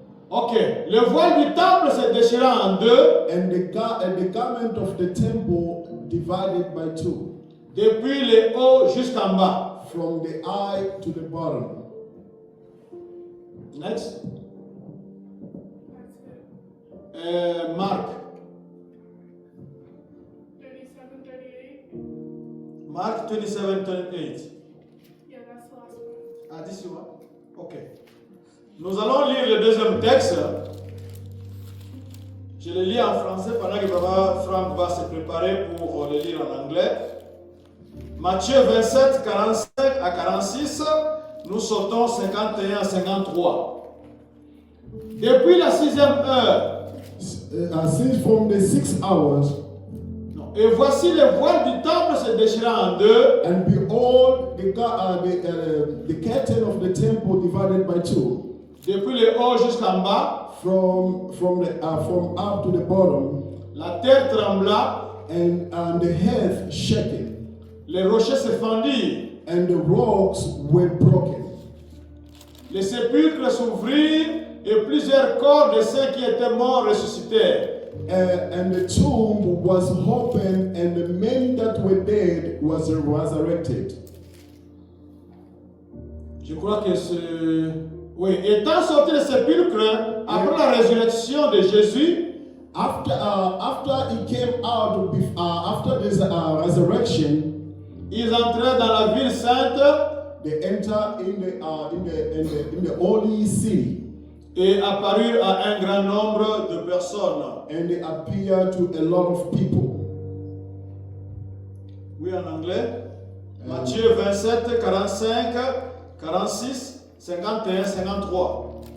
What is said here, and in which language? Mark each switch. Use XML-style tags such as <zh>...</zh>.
<fr>Ok, le voile du temple se déchira en deux,</fr> <en>And the garment of the temple divided by 2,</en> <fr>depuis le haut jusqu'en bas.</fr> <en>from the eye to the bottom. Next. Marc. 37:38. Mark 27:38. Yeah, that's the last one. Ah, this one? Ok.</en> <fr>Nous allons lire le deuxième texte. Je le lis en français pendant que Papa Franck va se préparer pour le lire en anglais. Matthieu 27, 45 à 46. Nous sautons 51 à 53. Depuis la 6e heure,</fr> <en>Since from the 6 hours,</en> <fr>et voici le voile du temple se déchira en deux,</fr> <en>and behold, the curtain of the temple divided by 2,</en> <fr>depuis le haut jusqu'en bas.</fr> <en>from up to the bottom,</en> <fr>La terre trembla,</fr> <en>and the earth shaken,</en> <fr>les rochers se fendirent,</fr> <en>and the rocks were broken.</en> <fr>les sépulcres s'ouvrirent et plusieurs corps de ceux qui étaient morts ressuscitèrent.</fr> <en>And the tomb was opened, and the men that were dead was resurrected.</en> <fr>Je crois que c'est... Oui, étant sortis des sépulcres, après la résurrection de Jésus,</fr> <en>After he came out, after this resurrection,</en> <fr>ils entrèrent dans la ville sainte</fr> <en>they enter in the holy city.</en> <fr>Et apparurent à un grand nombre de personnes.</fr> <en>And they appear to a lot of people.</en> <fr>Oui, en anglais. Matthieu 27, 45, 46, 51, 53.</fr>